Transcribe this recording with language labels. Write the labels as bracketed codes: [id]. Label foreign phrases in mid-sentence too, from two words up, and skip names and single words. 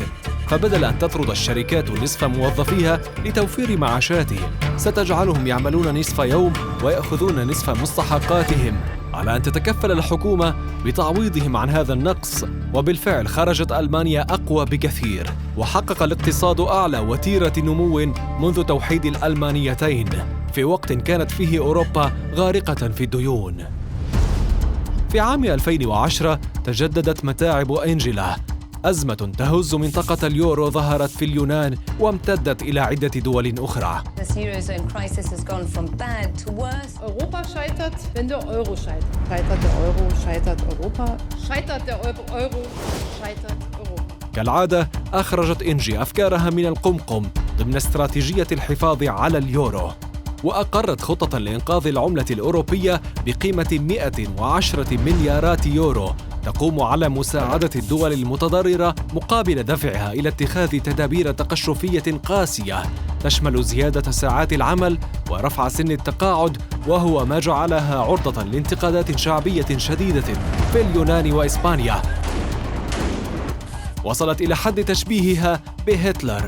[ar] فبدل أن تطرد الشركات نصف موظفيها لتوفير معاشاتهم ستجعلهم يعملون نصف يوم ويأخذون نصف مستحقاتهم، على أن تتكفل الحكومة بتعويضهم عن هذا النقص، وبالفعل خرجت ألمانيا أقوى بكثير، وحقق الاقتصاد أعلى وتيرة نمو منذ توحيد الألمانيتين في وقت كانت فيه أوروبا غارقة في الديون. في عام 2010 تجددت متاعب أنجيلا. أزمة تهز منطقة اليورو ظهرت في اليونان وامتدت إلى عدة دول أخرى. [de] Europa scheitert, wenn der Euro scheitert. Scheitert der Euro, scheitert Europa. Scheitert der Euro, scheitert Europa. [ar] كالعادة أخرجت إنجي أفكارها من القمقم ضمن استراتيجية الحفاظ على اليورو، وأقرت خطة لإنقاذ العملة الأوروبية بقيمة 110 مليارات يورو تقوم على مساعدة الدول المتضررة مقابل دفعها إلى اتخاذ تدابير تقشفية قاسية تشمل زيادة ساعات العمل ورفع سن التقاعد، وهو ما جعلها عرضة لانتقادات شعبية شديدة في اليونان وإسبانيا، وصلت إلى حد تشبيهها بهتلر.